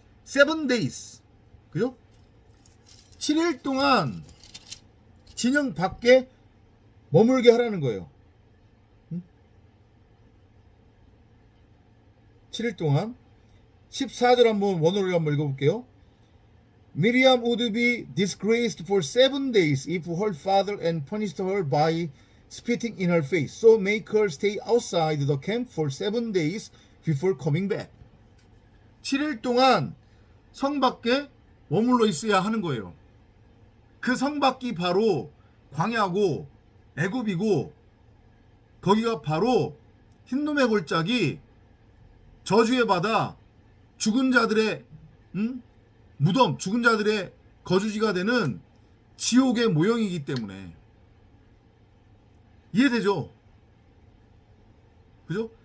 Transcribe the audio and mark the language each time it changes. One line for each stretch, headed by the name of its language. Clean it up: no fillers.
English: 7 days.
Korean: 그죠? 7일 동안 진영 밖에 머물게 하라는 거예요. 7일 동안. 14절 한번 원어로 한번 읽어볼게요.
English: Miriam would be disgraced for 7 days if her father and punished her by spitting in her face. So make her stay outside the camp for 7 days before coming back.
Korean: 7일 동안 성 밖에 머물러 있어야 하는 거예요. 그 성 밖이 바로 광야고 애굽이고 거기가 바로 흰놈의 골짜기, 저주의 바다, 죽은 자들의 무덤, 죽은 자들의 거주지가 되는 지옥의 모형이기 때문에. 이해되죠? 그죠?